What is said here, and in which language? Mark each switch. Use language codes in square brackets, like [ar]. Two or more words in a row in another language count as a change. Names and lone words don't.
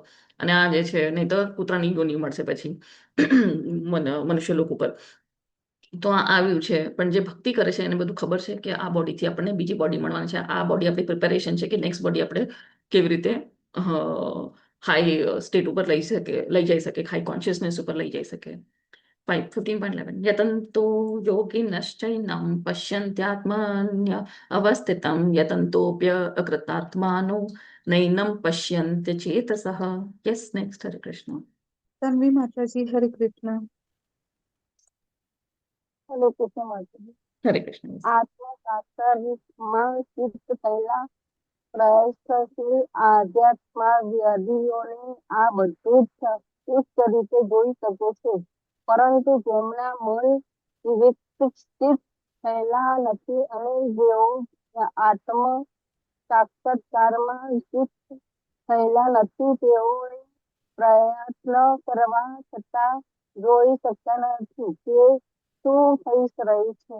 [gu] અને આ જે છે, નહીં તો કૂતરાની યોની મળશે પછી મનુષ્ય લોક ઉપર. તો આ આવ્યું છે. પણ જે ભક્તિ કરે છે એને બધું ખબર છે કે આ બોડીથી આપણને બીજી બોડી મળવાની છે. આ બોડી આપણી પ્રિપેરેશન છે કે [en] next body [gu] આપણે કેવી રીતે [en] high state [gu] ઉપર લઈ જઈ શકે, [en] high consciousness [gu] ઉપર લઈ જઈ શકે. [sa] 15.11 यतन्तो योगिनश्चैनं पश्यन्त्यात्मन्य अवस्थितं यतन्तोऽप्य अकृतात्मानो नैनं पश्यन्त्य चेतसः. [en] Yes, next. Hare Krishna. [hi] तन्वी माता जी हरे कृष्ण. [gu] હરે કૃષ્ણ માતાજી. [en] Hare Krishna. Yes. [gu] આત્મા સાક્ષાત્કારમાં ચિત્ત પહેલા પ્રયત્નશીલ આધ્યાત્મવાદીઓને આ બધું જ ચુસ્ત રીતે જોઈ શકે છે, પરંતુ જેમના મન વિકસિત થયેલા નથી અને જેઓ આત્મ સાક્ષાત્કારમાં ચિત્ત થયેલા નથી તેઓએ પ્રયત્ન કરવા છતાં જોઈ શકતા નથી કે શું થઈ રહ્યું છે.